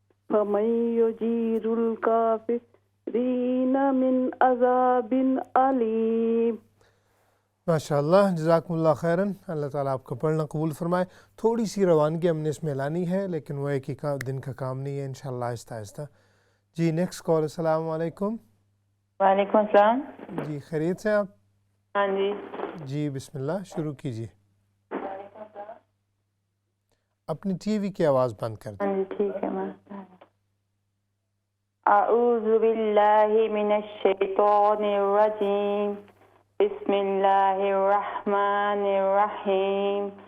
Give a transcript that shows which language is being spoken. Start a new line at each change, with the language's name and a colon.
Arabic: فمن يجير الكافرين من عذاب أليم.
Urdu: ماشاء اللہ جزاکم اللہ خیراً. اللہ تعالیٰ آپ کا پڑھنا قبول فرمائے. تھوڑی سی روانگی ہم نے اس میں لانی ہے، لیکن وہ ایک ہی دن کا کام نہیں ہے، انشاءاللہ آہستہ آہستہ. جی
English: Next call.
Urdu: السلام علیکم. وعلیکم السلام. جی خیریت سے آپ؟ ہاں جی. جی بسم اللہ شروع کیجیے. اپنی ٹی وی کی آواز بند کر دیں. ہاں جی ٹھیک ہے.
Arabic: أعوذ بالله من الشيطان الرجيم بسم الله الرحمن الرحيم